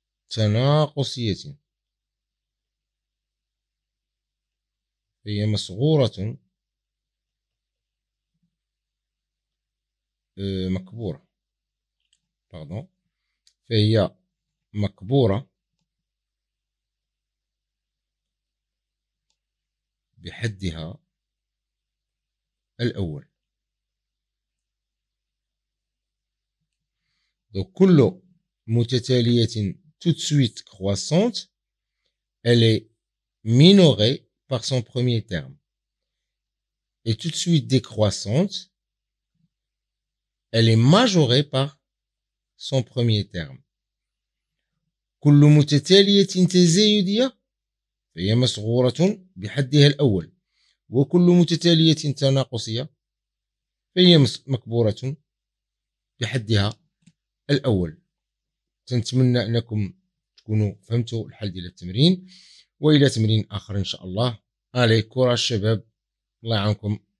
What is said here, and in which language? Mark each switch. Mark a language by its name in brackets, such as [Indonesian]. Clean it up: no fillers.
[Arabic] تناقصية هي مصغورة مكبورة فهي مكبورة بحدها الأول. [French] Donc, [Arabic] كل متتالية [French] tout de suite croissante, elle est minorée par son premier terme. Et tout de suite décroissante, elle est majorée par son premier terme. [Arabic] كل متتالية تزايدية فهي مصغورة بحدها الأول. وكل متتالية تناقصية فهي مكبورة بحدها الأول. نتمنى أنكم تكونوا فهمتوا الحل ديال التمرين، وإلى تمرين آخر إن شاء الله. عليك كرة الشباب، الله يعاونكم.